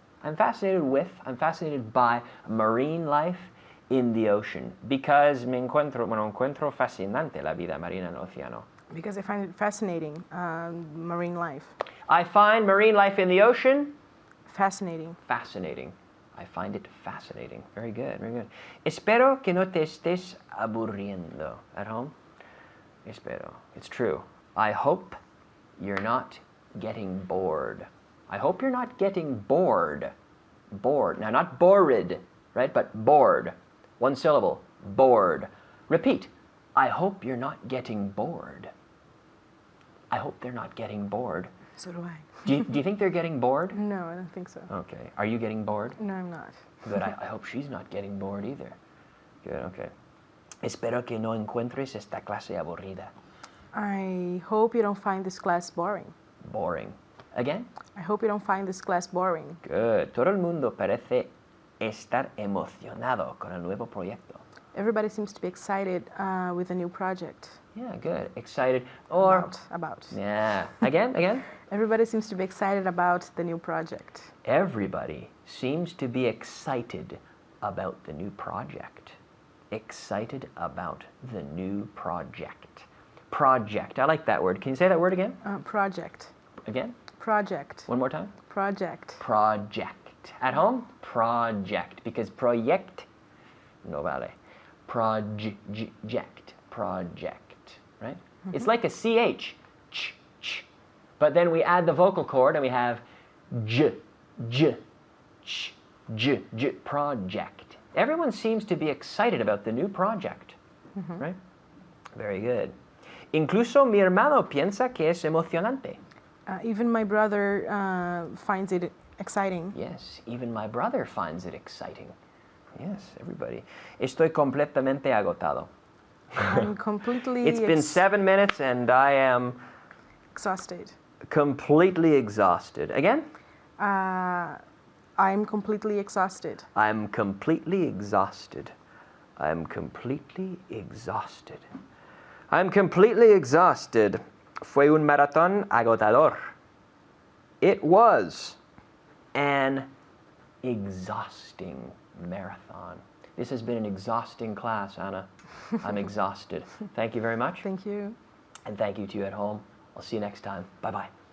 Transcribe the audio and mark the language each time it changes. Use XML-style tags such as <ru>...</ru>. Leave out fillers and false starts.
<en>I'm fascinated by marine life in the ocean because</en> <es>encuentro fascinante la vida marina en el océano.</es> <en>Because I find it fascinating, marine life. I find marine life in the ocean fascinating. Fascinating. I find it fascinating. Very good, very good.</en> <es>Espero que no te estés aburriendo.</es> <en>At home?</en> <es>Espero.</es> <en>It's true. I hope you're not getting bored. I hope you're not getting bored. Bored. Now, not bored, right? But bored. 1 syllable. Bored. Repeat. I hope you're not getting bored. I hope they're not getting bored. So do I. Do you think they're getting bored? No, I don't think so. Okay. Are you getting bored? No, I'm not. Good. I hope she's not getting bored either. Good. Okay.</en> <es>Espero que no encuentres esta clase aburrida.</es> <en>I hope you don't find this class boring. Boring. Again? I hope you don't find this class boring. Good.</en> <es>Todo el mundo parece estar emocionado con el nuevo proyecto.</es> <en>Everybody seems to be excited with the new project. Yeah, good. Excited. Or, About. yeah. Again? Everybody seems to be excited about the new project. Everybody seems to be excited about the new project. Excited about the new project. Project. I like that word. Can you say that word again? Project. Again? Project. One more time. Project. Project. At home? Project. Because proyect,</en> <es>no vale.</es> <en>Project. Project. Right? It's like a CH. Ch, ch. But then we add the vocal cord and we have j, j, ch, j, j. Project. Everyone seems to be excited about the new project. Right? Very good.</en> <es>Incluso mi hermano piensa que es emocionante.</es> <en>Even my brother finds it exciting. Yes, even my brother finds it exciting. Yes, everybody.</en> <es>Estoy completamente agotado.</es> <en>I'm completely It's been 7 minutes and I am exhausted. completely exhausted. Again? I'm completely exhausted. I'm completely exhausted. I'm completely exhausted. I'm completely exhausted.</en> <es>Fue un maratón agotador.</es> <en>It was an exhausting marathon. This has been an exhausting class, Anna. I'm exhausted. Thank you very much. Thank you. And thank you to you at home. I'll see you next time. Bye-bye.</en>